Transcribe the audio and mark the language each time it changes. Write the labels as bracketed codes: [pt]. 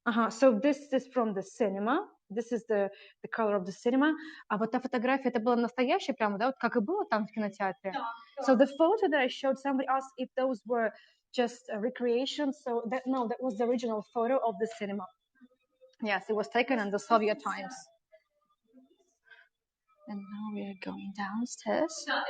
[en] So this is from the cinema. This is the color of the cinema. [ru] А вот та фотография, это было настоящее прямо, да, вот как и было там в кинотеатре. [en] So the photo that I showed, somebody asked if those were just recreations. So that was the original photo of the cinema. Yes, it was taken in the Soviet times. And now we are going downstairs.